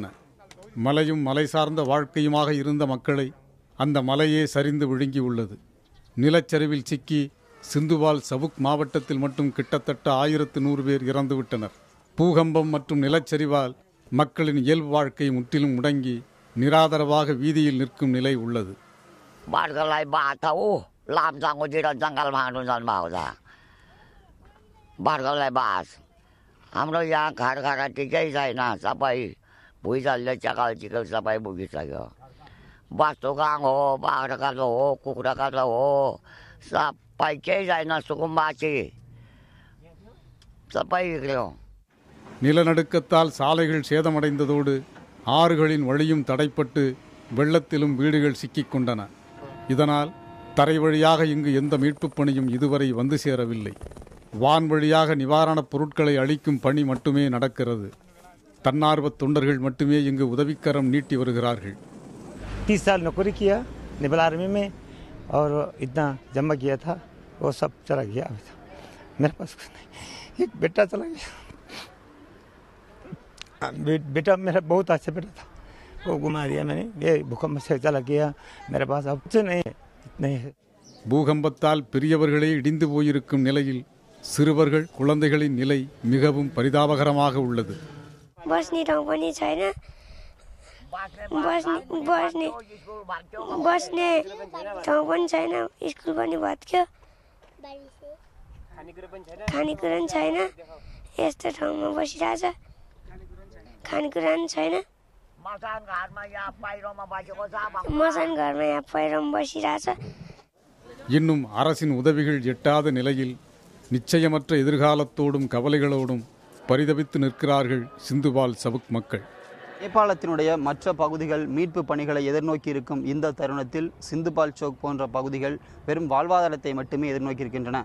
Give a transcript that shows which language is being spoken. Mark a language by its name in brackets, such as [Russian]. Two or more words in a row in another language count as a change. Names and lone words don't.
[Tamil] மலையும் மலை சார்ந்த வாழ்க்கையுமாக இருந்த மக்களை அந்த மலையே சரிந்து விழுங்கியுள்ளது. நிலச்சரிவில் சிக்கி சிந்துபால் சவுக் மாவட்டத்தில் மட்டும் கிட்டத்தட்ட 1100 பேர் இறந்துவிட்டனர். பூகம்பம் மற்றும் நிலச்சரிவால் மக்களின் இயல்பு வாழ்க்கை முற்றிலும் முடங்கி நிராதரவாக வீதியில் நிற்கும் நிலை உள்ளது. [Nepali] हाम्रो यहाँ घर टिकै छैन, सबै भुइँचालोले चकाल सबै भुगिसक्यो. बस्तु गाङ हो, बाख्रा कालो हो, कुखुरा कालो हो, सबै केही छैन. सुकुम्बासी सबै बिग्रियो. [Tamil] நிலநடுக்கத்தால் சாலைகள் சேதமடைந்ததோடு ஆறுகளின் வழியும் தடைப்பட்டு வெள்ளத்திலும் வீடுகள் சிக்கிக் கொண்டன. இதனால் தரை வழியாக இங்கு எந்த மீட்புப் பணியும் இதுவரை வந்து சேரவில்லை. வான்வழியாக நிவாரணப் பொருட்களை அளிக்கும் பணி மட்டுமே நடக்கிறது. தன்னார்வ தொண்டர்கள் மட்டுமே இங்கு உதவிக்கரம் நீட்டி வருகிறார்கள். [Hindi] 30 साल नौकरी किया नेपाल आर्मी में और इतना जमा किया था, वो सब चला गया. मेरे पास कुछ नहीं. एक बेटा चला गया. बेटा मेरा बहुत अच्छा बेटा था, वो घुमा दिया मैंने. ये भूकंप से चला गया. मेरे पास अब कुछ नहीं है. इतने [Tamil] பூகம்பத்தால் பெரியவர்களே இடிந்து போயிருக்கும் நிலையில் சிறுவர்கள் குழந்தைகளின் நிலை மிகவும் பரிதாபகரமாக உள்ளது. [Nepali] बस्ने ठाउँ पनि छैन, बस्ने ठाउँ पनि छैन, स्कुल पनि भत्क्यो, खानेकुरा पनि छैन. यस्तो ठाउँमा बसिरहेछ, खानेकुरा पनि छैन. मसान घरमा यहाँ पहिरोमा बसिरहेछ. [Tamil] இன்னும் அரசின் உதவிகள் எட்டாத நிலையில் நிச்சயமற்ற எதிர்காலத்தோடும் கவலைகளோடும் பரிதவித்து நிற்கிறார்கள் சிந்துபால் சவுக் மக்கள். நேபாளத்தினுடைய மற்ற பகுதிகள் மீட்பு பணிகளை எதிர்நோக்கி இருக்கும் இந்த தருணத்தில் சிந்துபால் சவுக் போன்ற பகுதிகள் வெறும் வாழ்வாதாரத்தை மட்டுமே எதிர்நோக்கி இருக்கின்றன.